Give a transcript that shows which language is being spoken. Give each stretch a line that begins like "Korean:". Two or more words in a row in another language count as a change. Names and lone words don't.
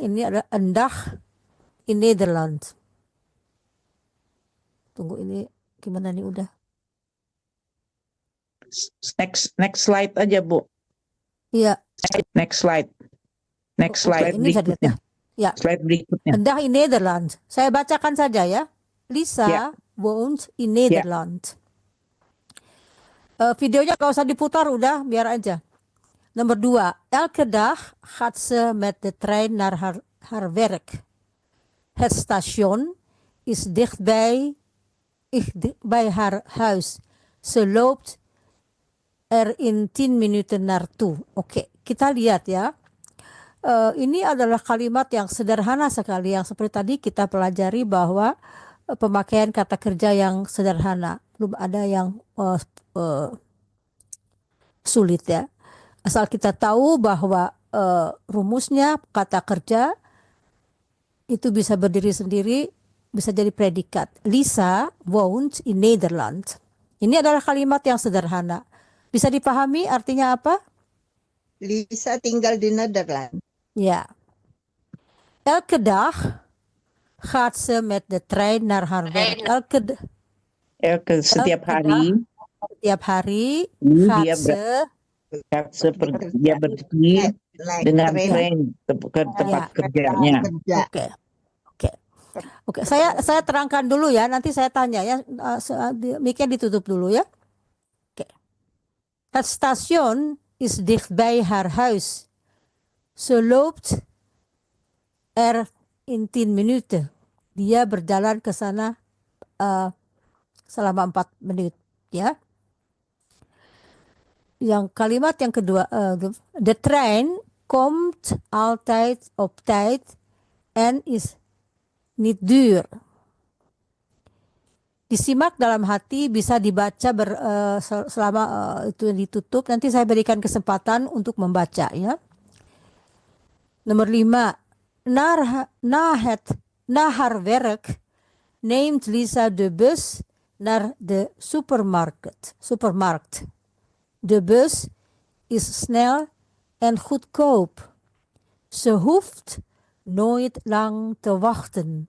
Indonesian: Ini adalah Endag in Nederland. Tunggu, ini gimana nih udah?
English: Next slide
Indonesian: aja Bu. Iya.
English: Next slide.
Indonesian: Ini bisa dilihat ya. Ya. Slide berikutnya. Endag in Nederland. Saya bacakan saja ya. Lisa Ya.
Dutch: woont in Nederland.
Indonesian: Videonya gak usah diputar, udah biar aja. Nomor 2.
Dutch: Elke dag gaat ze met de trein naar haar werk. Het station is dichtbij haar huis. Ze loopt in 10 minuten naartoe.
Indonesian: Oke, kita lihat ya. Ini adalah kalimat yang sederhana sekali, yang seperti tadi kita pelajari bahwa pemakaian kata kerja yang sederhana, belum ada yang sulit ya. Asal kita tahu bahwa rumusnya kata kerja itu bisa berdiri sendiri, bisa jadi predikat.
Dutch: Lisa woont in Nederland.
Indonesian: Ini adalah kalimat yang sederhana. Bisa dipahami artinya apa? Lisa tinggal di Nederland. Ja.
Dutch: Elke dag gaat ze met de trein naar haar werk.
Indonesian: Setiap hari Setiap hari dia
Dutch: gaat ze
Indonesian: dia pergi dengan tren ke tempat kerjanya. Oke. Saya terangkan dulu ya, nanti saya tanya ya. Mic-nya ditutup dulu ya. Oke.
Dutch: Het station is dichtbij haar huis. Ze loopt in 10 minuten.
Indonesian: Dia berjalan ke sana selama 4 menit ya. Yang kalimat yang kedua,
Dutch: de trein komt altijd op tijd en is niet duur.
Indonesian: Disimak dalam hati, bisa dibaca selama itu ditutup. Nanti saya berikan kesempatan untuk membaca ya. Nomor 5.
Dutch: Na haar werk neemt Lisa de bus naar de supermarkt. De bus is snel en goedkoop. Ze hoeft nooit lang te wachten.